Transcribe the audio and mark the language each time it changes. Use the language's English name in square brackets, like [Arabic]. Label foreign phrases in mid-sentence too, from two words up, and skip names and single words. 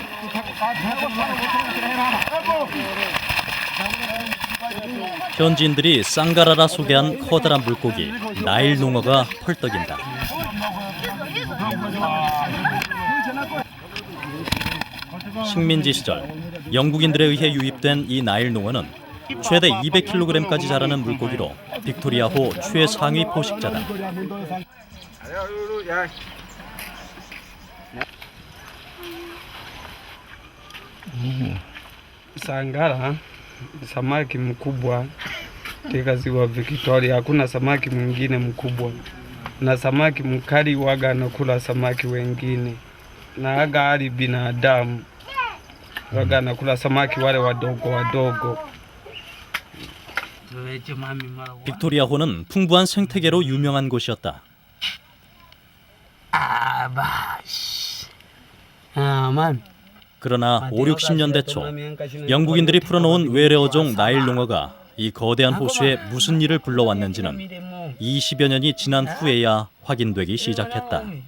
[Korean] 현지인들이 쌍가라라 소개한 커다란 물고기 나일 농어가 펄떡인다. 식민지 시절 영국인들에 의해 유입된 이 나일 농어는 최대 200kg까지 자라는 물고기로 빅토리아호 최상위 포식자다. [Swahili] Sangara samaki mkubwa katika ziwa Victoria, hakuna samaki mwingine mkubwa, na samaki mkali waga anakula samaki wengine, na aga hali binadamu waga anakula samaki wale wadogo wadogo. [Korean] 빅토리아호는 풍부한 생태계로 유명한 곳이었다. 그러나 5, 60년대 초 영국인들이 풀어놓은 외래어종 나일농어가 이 거대한 호수에 무슨 일을 불러왔는지는 20여 년이 지난 후에야 확인되기 시작했다.